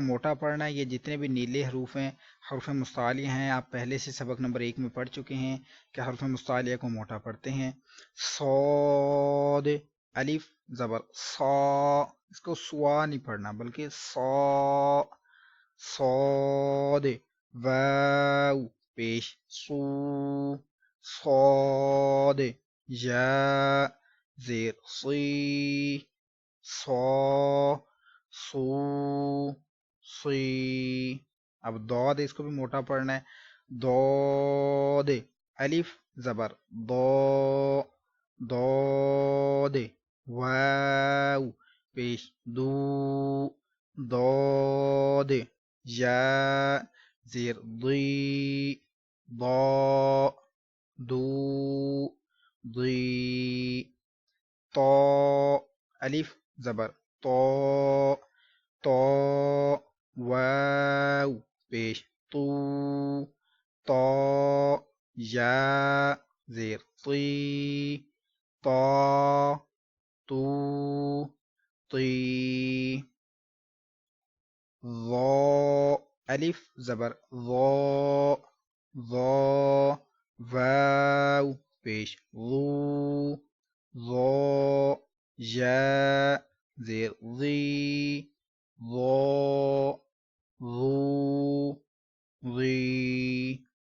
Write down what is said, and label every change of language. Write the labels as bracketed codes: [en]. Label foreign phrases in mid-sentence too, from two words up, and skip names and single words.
[ur] موٹا پڑھنا ہے یہ جتنے بھی نیلے حروف ہیں حروف مستعلیہ ہیں آپ پہلے سے سبق نمبر 1 میں پڑھ چکے ہیں کہ حروف مستعلیہ کو موٹا پڑھتے ہیں صاد الف زبر صا اس کو سوا نہیں پڑھنا بلکہ صا صاد واو پیش سو صاد یا زیر صی صا سو سی اب دود اس کو بھی موٹا پڑھنا ہے دود الف زبر دو دود واو پیش دو دود یا زیر ضی ضا دو ضی طا الف زبر طا طا واو پیش طو طا یا زیر طی طا تو طی ضا الف زبر ضا ضا واو پیش ضو ضا یا زیر ضی ضا ضو ضی